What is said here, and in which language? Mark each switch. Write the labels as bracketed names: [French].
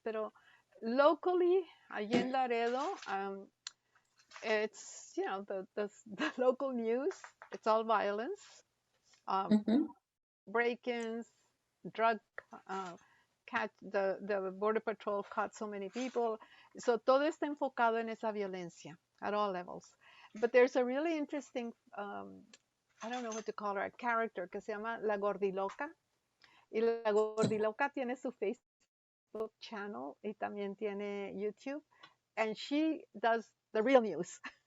[Spanish] Pero [English] locally, [Spanish] allí en Laredo, [English] it's the local news. It's all violence, break-ins, drug catch, the border patrol caught so many people. [Spanish] So todo está enfocado en esa violencia [English] at all levels. But there's a really interesting, I don't know what to call her, a character [Spanish] que se llama La Gordiloca. Y La Gordiloca tiene su Facebook channel y también tiene YouTube. [English] And she does the real news.